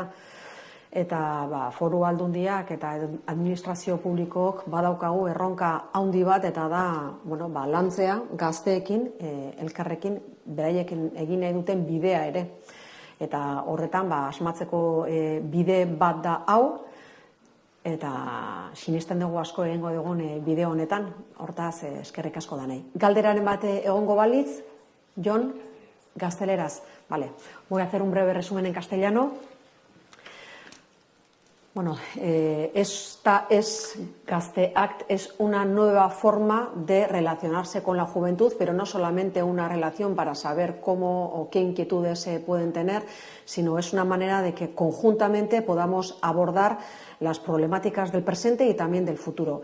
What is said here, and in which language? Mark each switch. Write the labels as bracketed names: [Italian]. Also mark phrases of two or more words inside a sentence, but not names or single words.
[Basque] Eta foru aldundiak eta administrazio publikook badaukagu erronka handi bat, eta da lantzea gazteekin, elkarrekin, beraiekin egin nahi duten bidea ere. Eta horretan, asmatzeko bide bat da hau, eta sinisten dugu asko egingo dugun bide honetan, hortaz eskerrik asko da nahi. Galderaren bat egongo balitz, Jon, gazteleraz. [Spanish] Vale, voy a hacer un breve resumen en castellano. Esta es Gazteact, es una nueva forma de relacionarse con la juventud, pero no solamente una relación para saber cómo o qué inquietudes se pueden tener, sino es una manera de que conjuntamente podamos abordar las problemáticas del presente y también del futuro.